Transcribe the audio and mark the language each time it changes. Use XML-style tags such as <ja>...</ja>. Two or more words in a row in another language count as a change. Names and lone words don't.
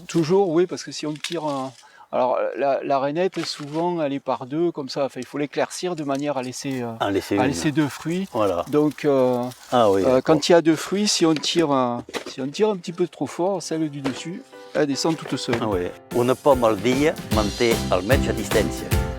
<fr>Toujours, oui, parce que si on tire... Alors la rainette, souvent, elle est par 2, comme ça. Enfin, il faut l'éclaircir de manière à laisser 2 fruits. Voilà. Donc, quand il y a 2 fruits, si on tire un petit peu trop fort, celle du dessus, elle descend toute seule.</fr> <ca>Una pomme al dia manté el metge a distància.</ca>